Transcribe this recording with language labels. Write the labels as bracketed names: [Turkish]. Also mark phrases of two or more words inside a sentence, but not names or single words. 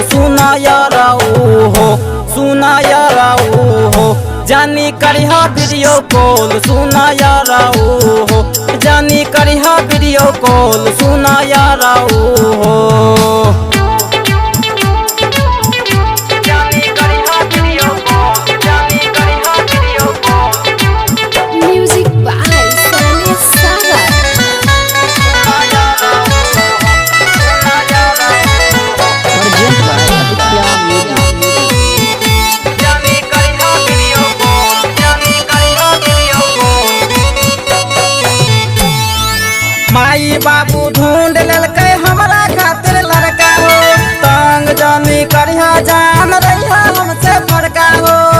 [Bhojpuri] सुना याराऊ हो, सुना याराऊ हो, जानी करिहा [English] video call. [Bhojpuri] सुना याराऊ हो, जानी करिहा [English] video call. [Bhojpuri] सुना याराऊ हो, जानी करिहा [English] video call, [Bhojpuri] जानी करिहा [English] video call. Music by Sunny Sagar. Present by Aditya Music. [Bhojpuri] जानी करिहा [English] video call, [Bhojpuri] जानी करिहा [English] video call. [Bhojpuri] माई बाबू ढूंढ लेलकै हमरा खातिर लड़का हो। तंग जानी करिहा जान रहिहा हमसे फड़का हो।